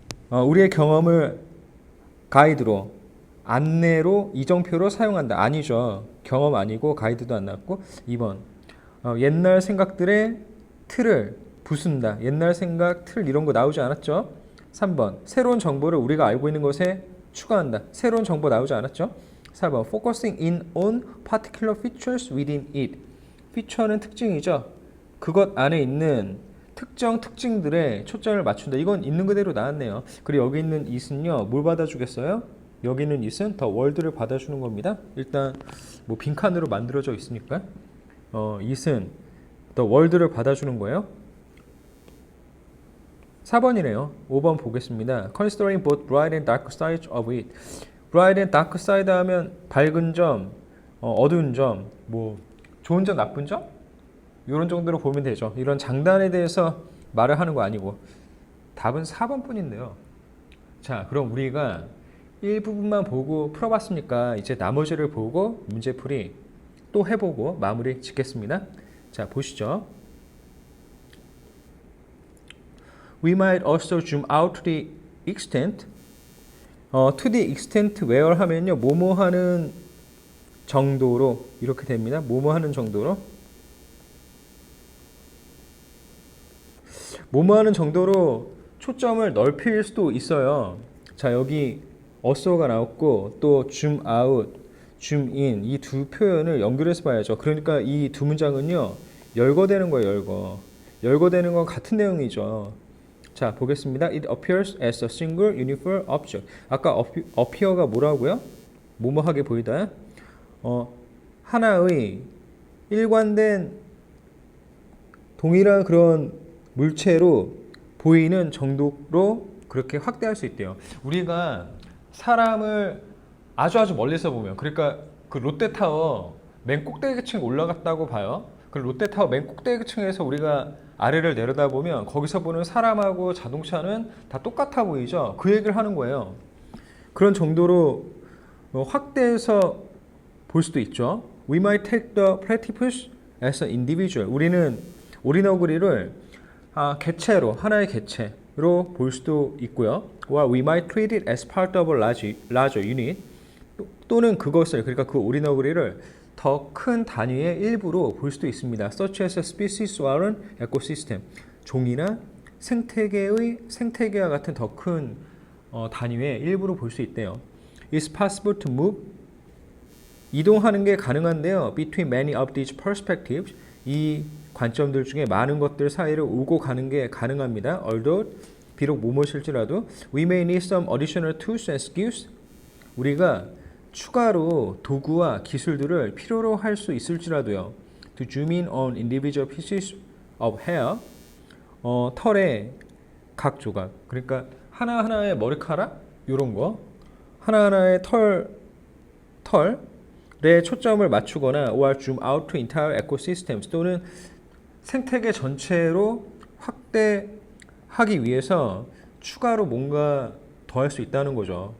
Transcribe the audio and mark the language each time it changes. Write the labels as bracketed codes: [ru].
[ko] 우리의 경험을 가이드로, 안내로, 이정표로 사용한다. 아니죠. 경험 아니고 가이드도 안 나왔고. 2번. 옛날 생각들의 틀을 부순다. 옛날 생각, 틀 이런 거 나오지 않았죠. 3번. 새로운 정보를 우리가 알고 있는 것에 추가한다. 새로운 정보 나오지 않았죠. 4번. [en] Focusing in on particular features within it. [ko] feature는 특징이죠. 그것 안에 있는 특정 특징들에 초점을 맞춘다. 이건 있는 그대로 나왔네요. 그리고 여기 있는 it은요, 뭘 받아주겠어요? 여기 있는 it은 the world를 받아주는 겁니다. 일단 뭐 빈칸으로 만들어져 있으니까 it은 the world를 받아주는 거예요. 4번이네요. 5번 보겠습니다. [en] Considering both bright and dark sides of it. bright and dark side [ko] 하면 밝은 점, 어두운 점, 뭐 좋은 점, 나쁜 점? 이런 정도로 보면 되죠. 이런 장단에 대해서 말을 하는 거 아니고. 답은 4번 뿐인데요. 자, 그럼 우리가 일부분만 보고 풀어봤으니까 이제 나머지를 보고 문제풀이 또 해보고 마무리 짓겠습니다. 자, 보시죠. [en] We might also zoom out to the extent. to the extent where [ko] 하면요, 뭐뭐 하는 정도로 이렇게 됩니다. 뭐뭐 하는 정도로. 뭐뭐하는 정도로 초점을 넓힐 수도 있어요. 자, 여기 어서가 나왔고 또 줌 아웃, 줌 인 이 두 표현을 연결해서 봐야죠. 그러니까 이 두 문장은요. 열거되는 거예요, 열거되는 건 같은 내용이죠. 자, 보겠습니다. [en] It appears as a single uniform object. [ko] 아까 appear가 뭐라고요? 뭐뭐하게 보이다. 하나의 일관된 동일한 그런 물체로 보이는 정도로 그렇게 확대할 수 있대요. 우리가 사람을 아주 멀리서 보면, 그러니까 그 롯데타워 맨 꼭대기층에 올라갔다고 봐요. 그 롯데타워 맨 꼭대기층에서 우리가 아래를 내려다보면 거기서 보는 사람하고 자동차는 다 똑같아 보이죠. 그 얘기를 하는 거예요. 그런 정도로 확대해서 볼 수도 있죠. [en] We might take the platypus as an individual. [ko] 우리는 오리너구리를 개체로, 하나의 개체로 볼 수도 있고요. [en] Or we might treat it as part of a larger unit. [ko] 또는 그것을, 그러니까 그 오리너구리를 더 큰 단위의 일부로 볼 수도 있습니다. [en] Such as a species or an ecosystem. [ko] 종이나 생태계와 같은 더 큰 단위의 일부로 볼 수 있대요. [en] It's possible to move. [ko] 이동하는 게 가능한데요. [en] Between many of these perspectives. [ko] 이 관점들 중에 많은 것들 사이를 오고 가는 게 가능합니다. [en] Although [ko] 비록 무엇일지라도 [en] we may need some additional tools and skills. [ko] 우리가 추가로 도구와 기술들을 필요로 할 수 있을지라도요. [en] To zoom in on individual pieces of hair. [ko] 털의 각 조각. 그러니까 하나하나의 머리카락 이런 거. 하나하나의 털에 초점을 맞추거나 [en] or zoom out to entire ecosystems [ko] 또는 생태계 전체로 확대하기 위해서 추가로 뭔가 더 할 수 있다는 거죠.